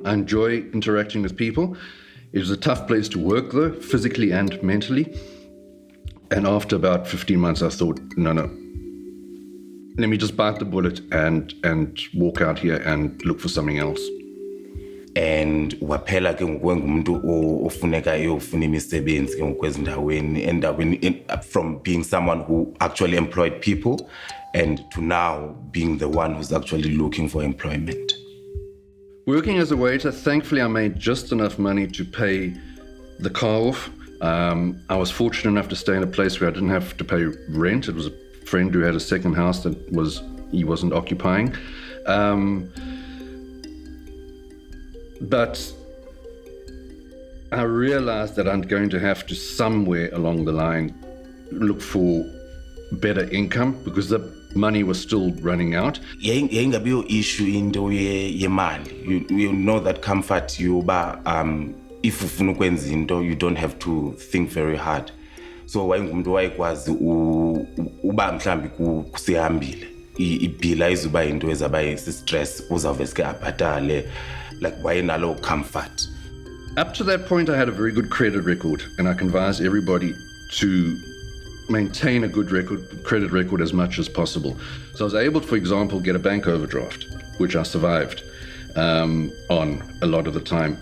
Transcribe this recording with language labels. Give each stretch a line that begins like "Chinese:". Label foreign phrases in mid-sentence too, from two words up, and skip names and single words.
English: I enjoy interacting with people. It was a tough place to work though, physically and mentally. And after about 15 months, I thought, no, let me just bite the bullet and walk out here and look for something else. And
Xhosa: waphela ke ngumuntu ofuneka eyofuna imisebenzi ke ngokwezindaweni
English: from being someone who actually employed people and to now being the one who's actually looking for employment. Working as a waiter, thankfully I made just enough money to pay the car off. I was fortunate enough to stay in a place where I didn't have to pay rent. It was a friend who had a second house that he wasn't occupying. But I realized that I'm going to have to somewhere along the line look for better income, because the money was still running out.
Xhosa: Yayingabiyo issue into yemali.
English: You know that comfort yoba if
Xhosa: ufuna ukwenza into
English: you don't have to think very hard.
Xhosa: So wayingumuntu wayekwazi uba mhlambi kusihambile ibill ayizuba into ezaba stress uzawuveske abhatale, like wayenalo comfort.
English: Up to that point I had a very good credit record, and I can advise everybody to maintain a good credit record as much as possible. So I was able to, for example, get a bank overdraft, which I survived on a lot of the time.